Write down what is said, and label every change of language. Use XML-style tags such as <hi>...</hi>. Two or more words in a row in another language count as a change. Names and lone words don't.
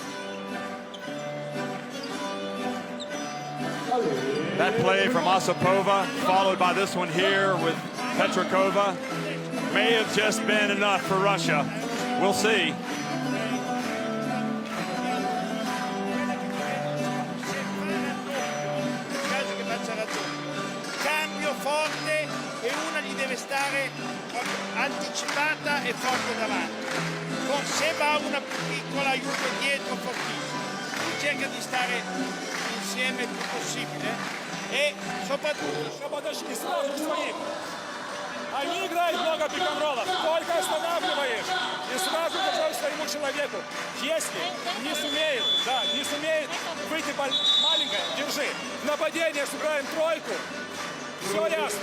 <en>That play from Osipova, followed by this one here with Petrakova, may have just been enough for Russia. We'll see.</en> <it>Cambio forte e una gli deve stare anticipata e forte davanti. Se va una più piccola, aiuto dietro fortissimo. Lui cerca di stare insieme il più possibile и soprattutto</it> <ru>подошли сразу к своим. Они играют много пик-н-роллов. Только останавливаешь и сразу держишь своему человеку. Если не сумеет выйти маленькое, держи. В нападение сыграем тройку. Все ясно.</ru>